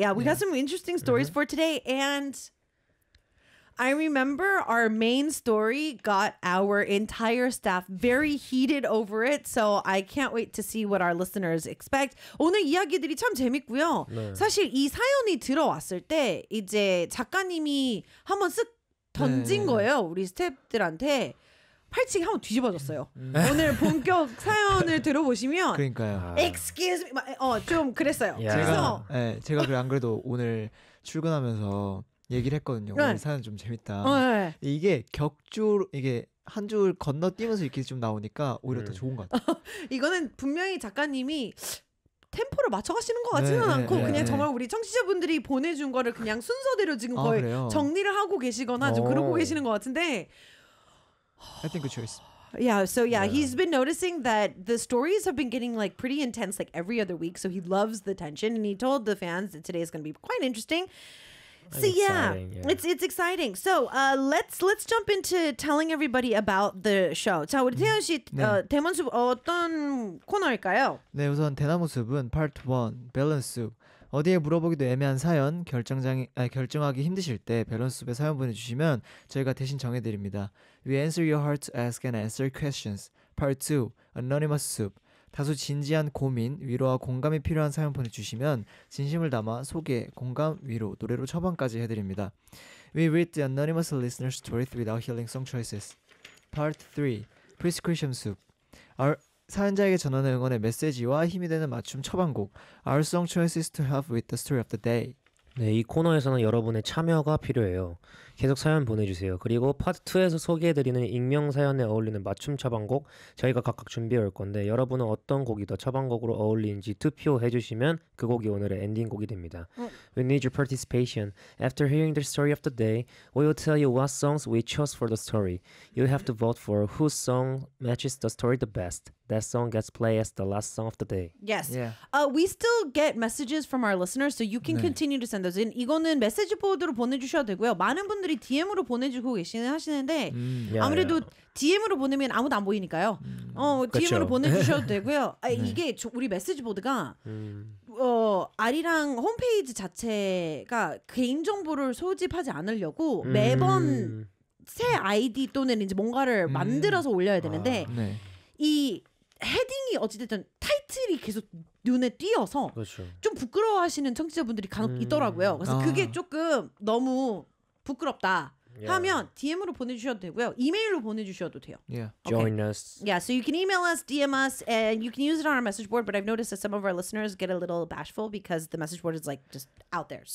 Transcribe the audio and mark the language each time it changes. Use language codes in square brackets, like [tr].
[en] Yeah, we got some interesting stories for today. And I remember our main story got our entire staff very heated over it. So I can't wait to see what our listeners expect. [ko] 오늘 이야기들이 참 재밌고요. 네. 사실 이 사연이 들어왔을 때 이제 작가님이 한번 쓱 던진 네. 거예요. 우리 스태프들한테. 팔찌가 한번 뒤집어졌어요. 오늘 본격 사연을 들어보시면 그러니까요. [en] Excuse me. [ko] 어, 좀 그랬어요. [en] Yeah. [ko] 제가 그래 안 그래도 오늘 출근하면서 얘기를 했거든요. 네. 오늘 사연 좀 재밌다. 어, 네. 이게 격주 이게 한 줄 건너뛰면서 이렇게 좀 나오니까 오히려 더 좋은 것 같아요. 이거는 분명히 작가님이 템포를 맞춰가시는 것 같지는 않고 그냥 정말 우리 청취자분들이 보내준 거를 그냥 순서대로 지금 거의 정리를 하고 계시거나 좀 그러고 계시는 것 같은데 하여튼 그 choice. [en] Yeah, so he's been noticing that the stories have been getting like pretty intense like every other week, so he loves the tension, and he told the fans that today is going to be quite interesting. So exciting, yeah. It's exciting. So let's jump into telling everybody about the show. [ko] 자 우리 태연 씨 대나무 숲 어떤 코너일까요? 네 우선 대나무 숲은 part 1 밸런스 숲 어디에 물어보기도 애매한 사연 결정하기 힘드실 때 밸런스 숲에 사연 보내주시면 저희가 대신 정해드립니다. [en] We answer your heart's ask and answer questions. [ko] Part 2 anonymous 숲 다소 진지한 고민, 위로와 공감이 필요한 사연 보내주시면 진심을 담아 소개, 공감, 위로, 노래로 처방까지 해드립니다. [en] We read the anonymous listener's stories without healing song choices. Part 3. Prescription Soup. [ko] 사연자에게 전하는 응원의 메시지와 힘이 되는 맞춤 처방곡. [en] Our song choices to help with the story of the day. [ko] 네, 이 코너에서는 여러분의 참여가 필요해요. 계속 사연 보내주세요. 그리고 파트 2에서 소개해드리는 익명 사연에 어울리는 맞춤 처방곡 저희가 각각 준비해올 건데 여러분은 어떤 곡이 더 처방곡으로 어울리는지 투표해주시면 그 곡이 오늘의 엔딩곡이 됩니다. [en] We need your participation. After hearing the story of the day, we will tell you what songs we chose for the story. You have to vote for whose song matches the story the best. That song gets played as the last song of the day. Yes. Yeah. We still get messages from our listeners, so you can [ko] 네. [en] continue to send those in. [ko] 이거는 메시지 보드로 보내주셔도 되고요. 많은 분들이 DM으로 보내주고 계시는 하시는데 아무래도 DM으로 보내면 아무도 안 보이니까요. 그렇죠. DM으로 보내주셔도 되고요. 네. 이게 우리 메시지 보드가 아리랑 홈페이지 자체가 개인 정보를 소집하지 않으려고 매번 새 아이디 또는 이제 뭔가를 만들어서 올려야 되는데. 네. 이 헤딩이 어찌됐든 타이틀이 계속 눈에 띄어서 그렇죠. 좀 부끄러워하시는 청취자분들이 간혹 있더라고요. 그래서 그게 조금 너무 부끄럽다 하면 DM으로 보내주셔도 되고요. 이메일로 보내주셔도 돼요. [en] Yeah. Okay. Join us. Yeah, so you can email us, DM us, and you can use it on our message board. But I've noticed that some of our listeners get a little bashful because the message board is like just out there.